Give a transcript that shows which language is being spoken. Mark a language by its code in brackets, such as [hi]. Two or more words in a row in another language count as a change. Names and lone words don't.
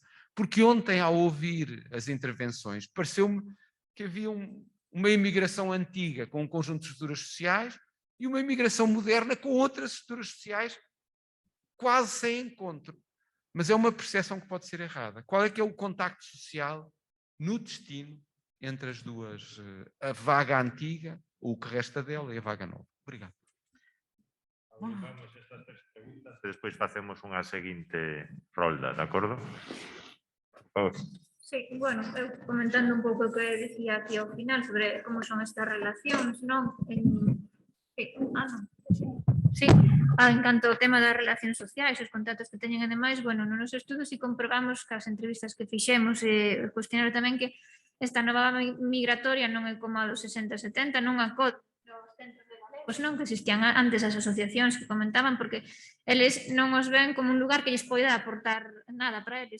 [pt] Porque ontem, ao ouvir as intervenções, pareceu-me que havia uma imigração antiga com um conjunto de estruturas sociais e uma imigração moderna com outras estruturas sociais quase sem encontro. Mas é uma percepção que pode ser errada. Qual é que é o contacto social no destino entre as duas, a vaga antiga, ou o que resta dela, e a vaga nova? Obrigado. [gl] Vamos estas tres preguntas e despois facemos unha seguinte rolda, de acordo? Por favor. Sí, bueno, eu comentando un pouco o que decía aquí ao final sobre como son estas relacións, non? Sí, en canto ao tema das relacións sociais, os contactos que teñen e demais, bueno, no noso estudo si comprobamos que as entrevistas que fixemos e cuestionaron tamén que esta nova migratoria non é como a dos 60-70, non acode aos centros de galegos, non que existían antes as asociacións que comentaban, porque eles non os ven como un lugar que lles poida aportar nada para eles.